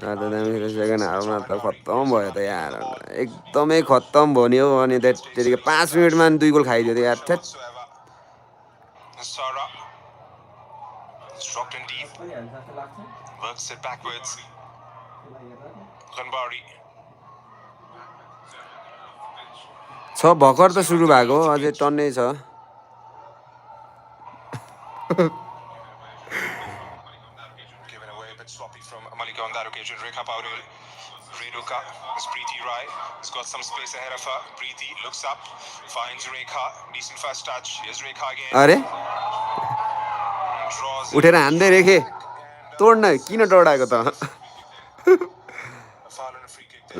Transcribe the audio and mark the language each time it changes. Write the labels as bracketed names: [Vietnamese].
[Nepali] त दामी थियो सेकेन्ड हाफमा त खत्तम भयो त यार एकदमै खत्तम भयो नि हौ अनि त्यतिकै 5 मिनेटमा 2 गोल खाइदियो त यार थेट [English] whatsoever. Sara is dropped in deep, works it backwards. Ghanbari [Nepali] छ भर्खर त सुरु भएको हो अझै टन्नै छ [English] given away a bit sloppy from Malika on that occasion. Rekha Paudel, Renuka, is Preeti Rai. Has got some space ahead of her. Preeti looks up, finds Rekha. Decent first touch. Here's Rekha again. [Nepali] अरे [English] Draws [Nepali] उठेर हान्दै रेखे तोड्न किन डढाएको त [English] a foul and a free kick there.